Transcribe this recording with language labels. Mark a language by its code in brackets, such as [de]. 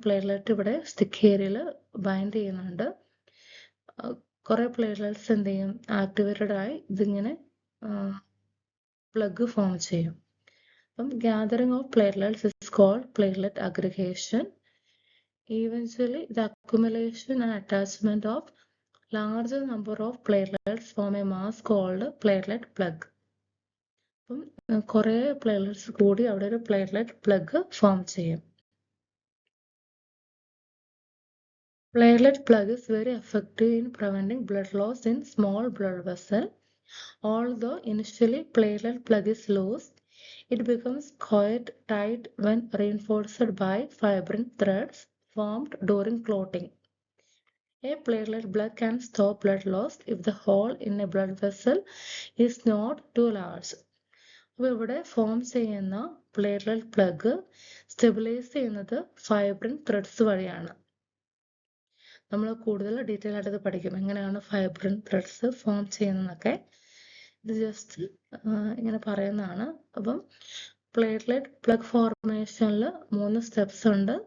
[ml] Platelet ഇവിടെ stick ഏരിയയിൽ bind ചെയ്യുന്നുണ്ട്. കുറേ പ്ലേറ്റ്ലെറ്റ്സ് എന്ത് ചെയ്യും, ആക്ടിവേറ്റഡ് ആയി ഇതിങ്ങനെ പ്ലഗ് ഫോം ചെയ്യും. അപ്പം [en] Gathering of platelets is called platelet aggregation. Eventually, the accumulation and attachment of larger number of platelets form a mass called platelet plug. [ml] അപ്പം കുറേ പ്ലേറ്റ്ലെറ്റ്സ് കൂടി അവിടെ ഒരു പ്ലേറ്റ്ലെറ്റ് പ്ലഗ് ഫോം ചെയ്യും. [en] Platelet plug is very effective in preventing blood loss in small blood vessel. Although initially platelet plug is loose, it becomes quite tight when reinforced by fibrin threads formed during clotting. A platelet plug can stop blood loss if the hole in a blood vessel is not too large. [ml] അപ്പോൾ ഇവിടെ form ചെയ്യുന്ന platelet plug stabilise ചെയ്യുന്നത് fibrin threads വഴിയാണ്. നമ്മൾ കൂടുതൽ detail ആയിട്ട് ഇത് പഠിക്കും, എങ്ങനെയാണ് ഫൈബ്രിൻ ത്രെഡ്സ് ഫോം ചെയ്യുന്നതൊക്കെ. ഇത് ജസ്റ്റ് ഇങ്ങനെ പറയുന്നതാണ്. അപ്പം പ്ലേറ്റ്ലെറ്റ് പ്ലഗ് ഫോർമേഷനിൽ 3 സ്റ്റെപ്സ് ഉണ്ട്.